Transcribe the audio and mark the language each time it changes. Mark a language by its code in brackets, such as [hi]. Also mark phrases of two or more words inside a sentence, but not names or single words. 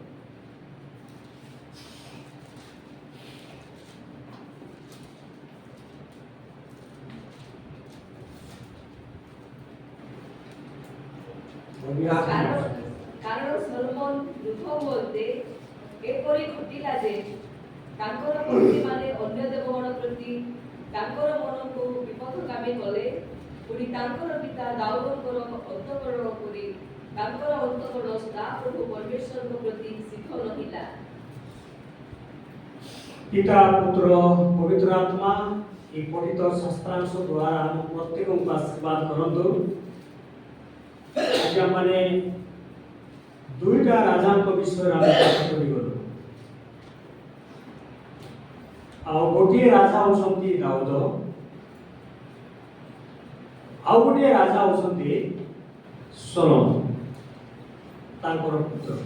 [or] କାରଣ ସଲୋମନ ବୃଦ୍ଧ ହୁଅନ୍ତେ ଏପରି ଘଟିଲା ଯେ ତାଙ୍କର ମନ୍ତ୍ରୀମାନେ ଅନ୍ୟ ଦେବଗଣ ପ୍ରତି ତାଙ୍କର ମନକୁ ବିପଥଗାମୀ କଲେ। ପୁଣି ତାଙ୍କର ପିତା ଦାଉଦଙ୍କର ଅନ୍ତଃକରଣ କରି ତାଙ୍କର ଅନ୍ତଃକରଣ ସଦାପ୍ରଭୁ ପରମେଶ୍ୱରଙ୍କ ପ୍ରତି ସିଦ୍ଧ ରହିଲା। ପିତା ପୁତ୍ର ପବିତ୍ର ଆତ୍ମା ଏହି ପଠିତ ଶାସ୍ତ୍ରାଂଶ ଦ୍ୱାରା ଆମ ପ୍ରତ୍ୟେକଙ୍କୁ ଆଶୀର୍ବାଦ କରନ୍ତୁ। ଆଜି ଆମେ ଦୁଇଟା ରାଜାଙ୍କ ବିଷୟରେ ଆମେ ପାଠ କରିଗଲୁ। ଆଉ ଗୋଟିଏ ରାଜା ହେଉଛନ୍ତି ଦାଉଦ, ଆଉ ଗୋଟିଏ ରାଜା ହେଉଛନ୍ତି ସଲୋମନ, ତାଙ୍କର ପୁତ୍ର।